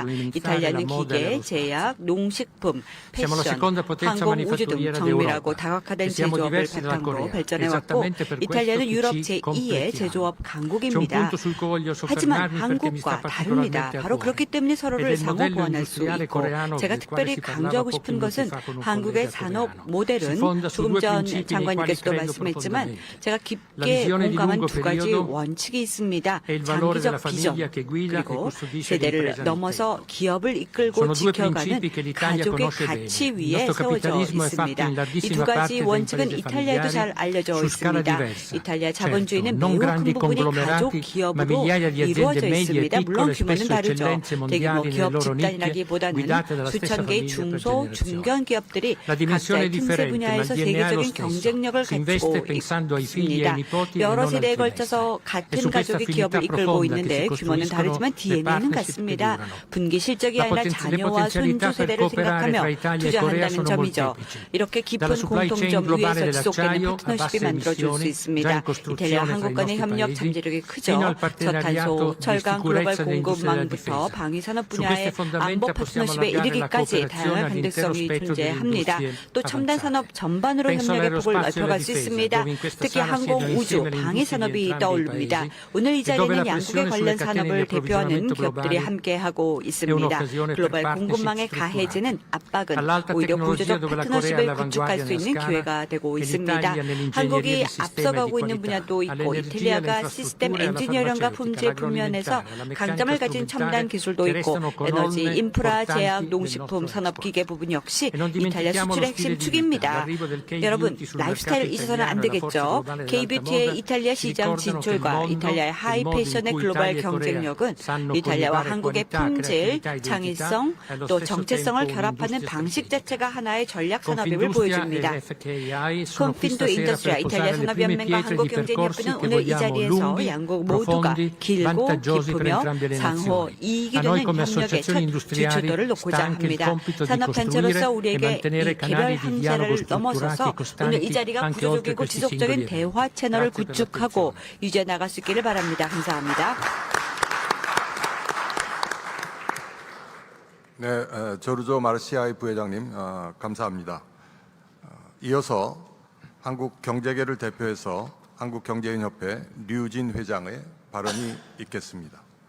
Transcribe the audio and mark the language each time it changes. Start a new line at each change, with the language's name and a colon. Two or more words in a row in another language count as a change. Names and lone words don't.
Korean: 이탈리아는 기계, 제약, 농식품, 패션, 항공, 우주 등 정밀하고 다각화된 제조업을 바탕으로 발전해왔고 이탈리아는 유럽 제2의 제조업 강국입니다. 하지만 한국과 다릅니다. 바로 그렇기 때문에 서로를 기술을
Italian: del
Korean: 상호
Italian: modello
Korean: 보완할 수
Italian: industriale
Korean: 있고
Italian: coreano
Korean: 제가
Italian: del quale
Korean: 특별히
Italian: si parlava
Korean: 강조하고
Italian: pochi
Korean: 싶은
Italian: minuti
Korean: 것은
Italian: fa con un
Korean: 한국의
Italian: collega
Korean: 산업
Italian: coreano.
Korean: 모델은
Italian: Si fonda su
Korean: 조금
Italian: due
Korean: 전
Italian: principi nei quali
Korean: 장관님께서도
Italian: credo
Korean: 말씀했지만
Italian: profondamente.
Korean: 제가
Italian: La
Korean: 깊게
Italian: visione di
Korean: 공감한
Italian: lungo
Korean: 두 가지
Italian: periodo
Korean: 원칙이 있습니다.
Italian: e il valore della
Korean: 장기적 비전
Italian: famiglia che guida e
Korean: 그리고
Italian: custodisce
Korean: 세대를
Italian: l'impresa nel
Korean: 넘어서
Italian: tempo.
Korean: 기업을 이끌고
Italian: Sono due
Korean: 지켜가는
Italian: principi che l'Italia
Korean: 가족의
Italian: conosce
Korean: 가치
Italian: bene. Il
Korean: 위에
Italian: nostro
Korean: 세워져
Italian: capitalismo è fatto
Korean: 있습니다.
Italian: in
Korean: 이 두
Italian: larghissima
Korean: 가지
Italian: parte da
Korean: 원칙은
Italian: imprese
Korean: 이탈리아에도 잘
Italian: familiari
Korean: 알려져
Italian: su scala
Korean: 있습니다.
Italian: diversa.
Korean: 이탈리아
Italian: Certo,
Korean: 자본주의는
Italian: non
Korean: 매우 큰
Italian: grandi
Korean: 부분이 가족
Italian: conglomerati, ma
Korean: 기업으로
Italian: migliaia di aziende
Korean: 이루어져
Italian: medie e
Korean: 있습니다. 물론
Italian: piccole,
Korean: 규모는
Italian: spesso
Korean: 다르죠.
Italian: eccellenze
Korean: 대규모
Italian: mondiali nelle
Korean: 기업
Italian: loro nicchie,
Korean: 집단이라기보다는
Italian: guidate dalla stessa
Korean: 수천 개의
Italian: famiglia per
Korean: 중소,
Italian: generazioni.
Korean: 중견 기업들이
Italian: La dimensione
Korean: 각자의
Italian: è
Korean: 틈새
Italian: differente, ma il
Korean: 분야에서
Italian: DNA è lo
Korean: 세계적인
Italian: stesso.
Korean: 경쟁력을
Italian: Si investe
Korean: 갖추고
Italian: pensando ai figli e ai
Korean: 있습니다.
Italian: nipoti e
Korean: 여러
Italian: non al
Korean: 세대에
Italian: trimestre.
Korean: 걸쳐서
Italian: E
Korean: 같은
Italian: su questa
Korean: 가족이
Italian: affinità
Korean: 기업을 이끌고
Italian: profonda che
Korean: 있는데
Italian: si
Korean: 규모는
Italian: costruiscono
Korean: 다르지만
Italian: le
Korean: DNA는
Italian: partnership che
Korean: 같습니다.
Italian: durano.
Korean: 분기 실적이
Italian: Le
Korean: 아니라
Italian: potenzialità
Korean: 자녀와 손주
Italian: per
Korean: 세대를
Italian: cooperare
Korean: 생각하며
Italian: fra Italia e Corea
Korean: 투자한다는
Italian: sono
Korean: 점이죠.
Italian: molteplici.
Korean: 이렇게 깊은
Italian: Dalla
English: supply chain
Korean: 공통점
Italian: globale
Korean: 위에서 지속되는
Italian: dell'acciaio a
Korean: 파트너십이
Italian: basse
Korean: 만들어질 수
Italian: emissioni, già
Korean: 있습니다.
Italian: in
Korean: 이탈리아
Italian: costruzione fra i
Korean: 한국 간의
Italian: nostri
Korean: 협력
Italian: paesi,
Korean: 잠재력이
Italian: fino
Korean: 크죠.
Italian: al partenariato
Korean: 저탄소,
Italian: di
Korean: 철강, 글로벌
Italian: sicurezza dell'industria della
Korean: 공급망부터
Italian: difesa.
Korean: 방위산업
Italian: Su
Korean: 분야의
Italian: queste fondamenta
Korean: 안보
Italian: possiamo
Korean: 파트너십에
Italian: allargare la
Korean: 이르기까지
Italian: cooperazione
Korean: 다양한
Italian: all'intero
Korean: 가능성이
Italian: spettro delle
Korean: 존재합니다.
Italian: industrie
Korean: 또 첨단
Italian: avanzate.
Korean: 산업 전반으로
Italian: Penso
Korean: 협력의 폭을
Italian: all'aerospazio e alla
Korean: 넓혀갈 수
Italian: difesa,
Korean: 있습니다.
Italian: dove in questa
Korean: 특히
Italian: sala
Korean: 항공,
Italian: siedono
Korean: 우주,
Italian: insieme le
Korean: 방위
Italian: industrie di
Korean: 산업이
Italian: entrambi i
Korean: 떠오릅니다.
Italian: paesi,
Korean: 오늘 이
Italian: e dove
Korean: 자리에는
Italian: la
Korean: 양국에
Italian: pressione
Korean: 관련
Italian: sulle catene
Korean: 산업을
Italian: di
Korean: 대표하는
Italian: approvvigionamento
Korean: 기업들이
Italian: globali
Korean: 함께하고
Italian: è
Korean: 있습니다.
Italian: un'occasione per
Korean: 글로벌
Italian: partnership
Korean: 공급망의
Italian: strutturate.
Korean: 가해지는 압박은
Italian: All'alta
Korean: 오히려
Italian: tecnologia
Korean: 보조적
Italian: dove la Corea è
Korean: 파트너십을 구축할
Italian: all'avanguardia
Korean: 수
Italian: nella
Korean: 있는
Italian: scala
Korean: 기회가 되고
Italian: e
Korean: 있습니다.
Italian: l'Italia nell'ingegneria
Korean: 한국이
Italian: di sistema e di
Korean: 앞서가고 있는
Italian: qualità,
Korean: 분야도 있고
Italian: all'energia,
Korean: 이탈리아가
Italian: alle
Korean: 시스템
Italian: infrastrutture, alla
Korean: 엔지니어링과
Italian: farmaceutica,
Korean: 품질 부면에서
Italian: all'agroalimentare, alla meccanica
Korean: 강점을 가진 첨단
Italian: strumentale
Korean: 기술도
Italian: che
Korean: 있고
Italian: restano
Korean: 에너지,
Italian: colonne
Korean: 인프라,
Italian: portanti
Korean: 제약,
Italian: del
Korean: 농식품,
Italian: nostro
Korean: 산업,
Italian: export.
Korean: 기계 부분 역시
Italian: E non
Korean: 이탈리아
Italian: dimentichiamo
Korean: 수출의
Italian: lo
Korean: 핵심
Italian: stile di vita,
Korean: 축입니다.
Italian: l'arrivo del
Korean: 여러분,
Italian: K-beauty sul
Korean: 라이프스타일
Italian: mercato
Korean: 잊어서는 안
Italian: italiano e la forza
Korean: 되겠죠.
Italian: globale dell'alta
Korean: K-뷰티의
Italian: moda
Korean: 이탈리아
Italian: ci
Korean: 시장
Italian: ricordano che il
Korean: 진출과
Italian: mondo,
Korean: 이탈리아의
Italian: il
Korean: 하이
Italian: modo in
Korean: 패션의
Italian: cui
Korean: 글로벌
Italian: Italia e Corea
Korean: 경쟁력은
Italian: sanno
Korean: 이탈리아와
Italian: coniugare
Korean: 한국의
Italian: qualità,
Korean: 품질,
Italian: creatività e
Korean: 창의성,
Italian: identità, allo
Korean: 또
Italian: stesso
Korean: 정체성을
Italian: tempo
Korean: 결합하는
Italian: un'industria
Korean: 방식
Italian: strategica.
Korean: 자체가 하나의 전략 산업임을
Italian: Confindustria
Korean: 보여줍니다.
Italian: e FKI sono qui
Korean: 콘핀도
Italian: stasera
Korean: 인더스트리아
Italian: per
Korean: 이탈리아
Italian: posare le prime
Korean: 산업연맹과
Italian: pietre di
Korean: 한국경제협회는
Italian: percorsi che
Korean: 오늘 이
Italian: vogliamo
Korean: 자리에서
Italian: lunghi,
Korean: 양국 모두가
Italian: profondi,
Korean: 길고
Italian: vantaggiosi per
Korean: 깊으며
Italian: entrambe le
Korean: 상호
Italian: nazioni.
Korean: 이익이
Italian: A noi
Korean: 되는
Italian: come
Korean: 협력의 첫
Italian: associazioni industriali
Korean: 기초도를
Italian: sta
Korean: 놓고자
Italian: anche il
Korean: 합니다.
Italian: compito di
Korean: 산업단체로서
Italian: costruire e
Korean: 우리에게
Italian: mantenere
Korean: 이 개별
Italian: canali di dialogo
Korean: 함자를
Italian: strutturati
Korean: 넘어서서
Italian: e
Korean: 오늘 이
Italian: costanti
Korean: 자리가
Italian: anche oltre
Korean: 구조적이고
Italian: questi
Korean: 지속적인
Italian: singoli
Korean: 대화
Italian: eventi.
Korean: 채널을
Italian: Grazie per
Korean: 구축하고
Italian: l'attenzione.
Korean: 유지해 나갈 수 있기를 바랍니다. 감사합니다. 네, 조르조 마르시아이 부회장님 감사합니다. 이어서 한국 경제계를 대표해서 한국경제인협회 류진 회장의 발언이 있겠습니다.